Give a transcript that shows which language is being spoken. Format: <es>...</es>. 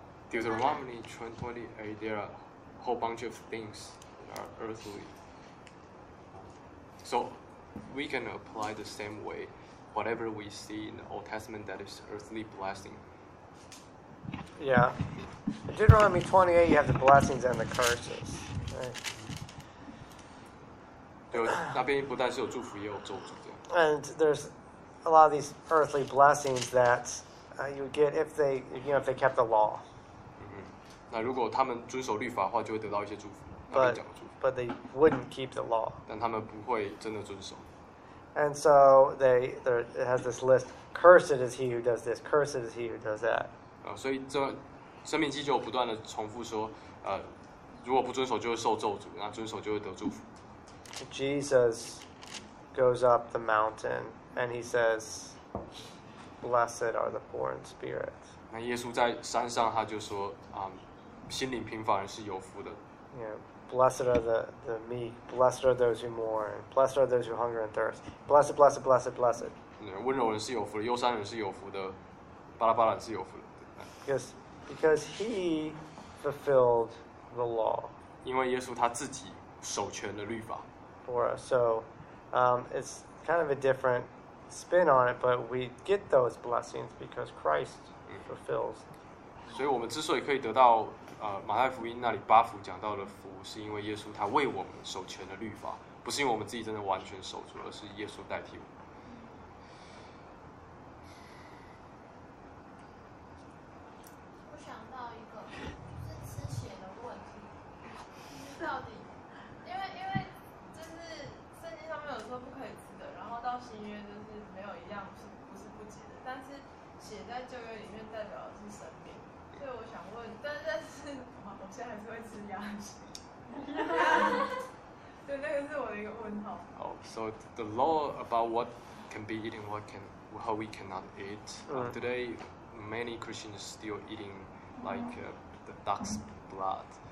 <en>Deuteronomy 28, there are a whole bunch of things that are earthly. So we can apply the same way, whatever we see in the Old Testament that is earthly blessing. Yeah. Deuteronomy 28, you have the blessings and the curses. Right?</en> <zh>对，那边不但是有祝福，也有咒诅。</zh> <en>And there's a lot of these earthly blessings that you get if they, you know, if they kept the law.</en> <zh>那如果他们遵守律法的话，就会得到一些祝福。</zh> <en>But,</en> <zh>那边讲的祝福。</zh> <en>But they wouldn't keep the law.</en> <zh>但他们不会真的遵守。</zh> <en>And so they there it has this list. Cursed is he who does this. Cursed is he who does that.</en> <zh>所以这生命记就不断的重复说，如果不遵守就会受咒诅，那遵守就会得祝福。</zh> <en>Jesus goes up the mountain and he says, "Blessed are the poor in spirit."</en> <zh>那耶稣在山上他就说，心灵贫乏人是有福的。</zh> <en>Yeah, blessed are the meek. Blessed are those who mourn. Blessed are those who hunger and thirst. Blessed, blessed, blessed, blessed.</en> <zh>温柔人是有福的，忧伤人是有福的，巴拉巴拉是有福的。</zh> <en>Because he fulfilled the law.</en> <zh>因为耶稣他自己守全了律法。</zh> <en>For us, so it's kind of a different spin on it, but we get those blessings because Christ fulfills.</en> <zh>所以我们之所以可以得到马太福音那里八福讲到的福，是因为耶稣他为我们守全了律法，不是因为我们自己真的完全守住，而是耶稣代替我们。我想到一个就是吃血的问题，到底因为就是圣经上面有说不可以吃的，然后到新约就是没有一样是不是不洁的，但是血在旧约里面代表的是生命。</zh> <en>Oh, so the law about what can be eaten, how we cannot eat. Today, many Christians are still eating like the duck's blood.</en>